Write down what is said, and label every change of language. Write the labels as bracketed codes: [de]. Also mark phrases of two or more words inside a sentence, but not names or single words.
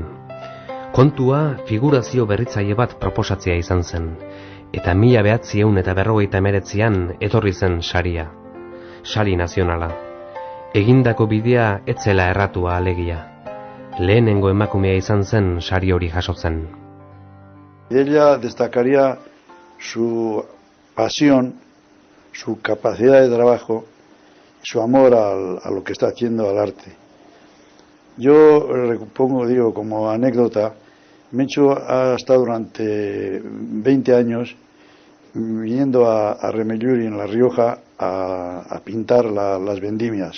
[eu] Kontua figurazio berritzaile bat proposatzea izan zen, eta 1959an etorri zen saria. Sari nazionala. Egindako bidea etzela erratua alegia. Lehenengo emakumea izan zen sari hori jasotzen. [es] Ella destacaría su pasión, su capacidad de trabajo, su amor a lo que está haciendo al arte. Yo digo como anécdota, Mentxu ha estado durante 20 años viniendo a Remelluri en La Rioja a pintar las vendimias.